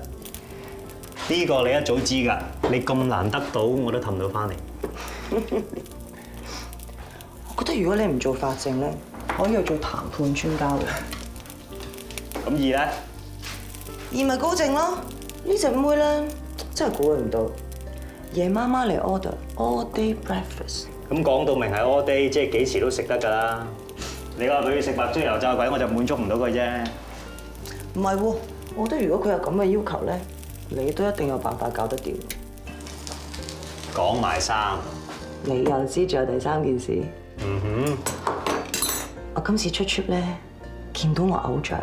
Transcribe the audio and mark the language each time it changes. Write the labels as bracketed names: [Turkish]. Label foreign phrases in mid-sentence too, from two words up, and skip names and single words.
[Cantonese] 呢個你一早知㗎，你咁難得到，我都氹到翻嚟。我覺得如果你唔做法證咧，可以去做談判專家喎。咁二咧？二咪高正咯，呢隻妹咧真係估佢唔到，夜媽媽嚟 [English] order all day breakfast。 [Cantonese] 咁講到明係 [English] all day， [Cantonese] 即係幾時都食得㗎啦。你話佢食白粥油炸鬼，我就滿足唔到佢啫。唔係喎，我覺得如果佢有咁嘅要求咧，你都一定有辦法搞得掂。講埋3，你又知仲有第3件事？我今次出 trip 咧，見到我偶像